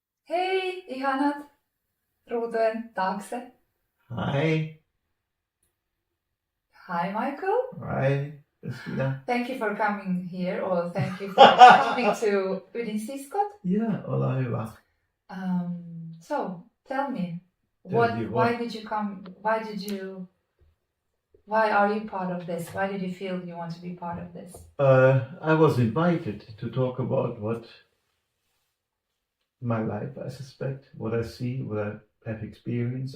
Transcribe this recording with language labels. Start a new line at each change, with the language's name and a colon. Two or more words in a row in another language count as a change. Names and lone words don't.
Finnish: Hei, ihanat ruutujen taakse.
English: Hi. Hi, Michael. Hi, Kristina. Thank you for coming here, or thank you for coming to YdinSiskot.
Finnish: Ja, olla hyvä.
English: So, tell me, why did you come? Why are you part of this? Why did you feel you want to be part of this? I was invited to talk about what my life, I suspect, what I see, what I have experienced.